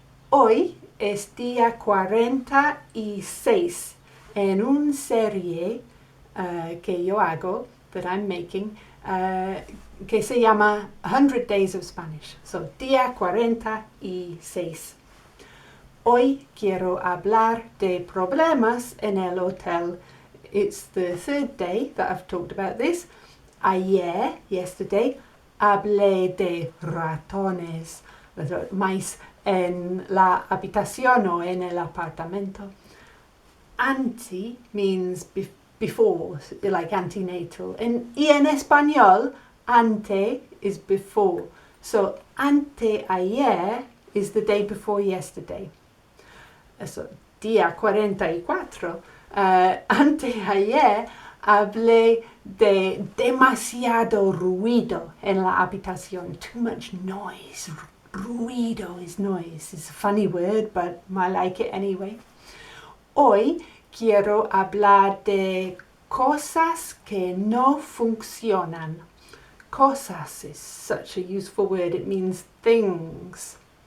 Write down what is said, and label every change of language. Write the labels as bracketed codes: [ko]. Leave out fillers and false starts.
[es] Hoy es día 46 en una serie que yo hago, [en] that I'm making, [es] que se llama 100 Days of Spanish. So, día 46. Hoy quiero hablar de problemas en el hotel. [en] It's the third day that I've talked about this. [es] Ayer, yesterday, hablé de ratones, mice en la habitación o en el apartamento. [en] Ante means before, like antenatal. [es] Y en español, [en] ante is before. So, ante ayer is the day before yesterday. [es] So, día 44. Ante ayer hablé de demasiado ruido en la habitación. [en] Too much noise. Ruido is noise. It's a funny word, but I like it anyway. [es] Hoy quiero hablar de cosas que no funcionan. [en] Cosas is such a useful word. It means things.